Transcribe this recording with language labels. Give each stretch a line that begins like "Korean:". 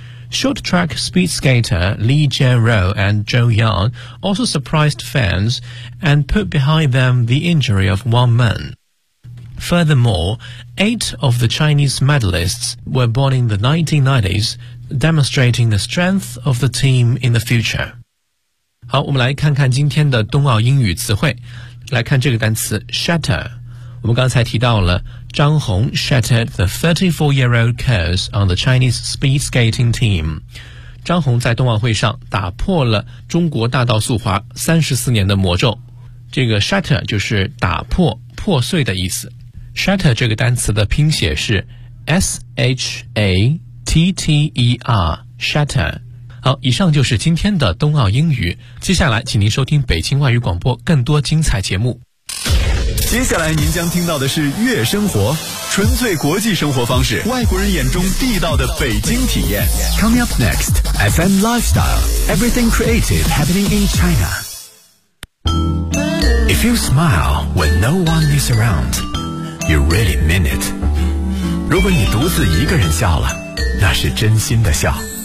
English: Short track speed skater Li Jianrou and Zhou Yang also surprised fans and put behind them the injury of one man. Furthermore, 8 of the Chinese medalists were born in the 1990s, demonstrating the strength of the team in the future.
Chinese: 好，我们来看看今天的冬奥英语词汇。来看这个单词 shatter。我们刚才提到了张红
English: shattered the 34-year-old curse on the Chinese speed skating team。
Chinese: 张红在冬奥会上打破了中国大道速滑34年的魔咒。这个 shatter 就是打破、破碎的意思。 shatter 这个单词的拼写是 S-H-A-T-T-E-R, shatter。好，以上就是今天的冬奥英语。接下来，请您收听北京外语广播更多精彩节目。接下来您将听到的是悦生活，纯粹国际生活方式，外国人眼中地道的北京体验。
English: Coming up next, FM Lifestyle, Everything Creative Happening in China. If you smile when no one is around, you really mean it.
Chinese: 如果你独自一个人笑了，那是真心的笑。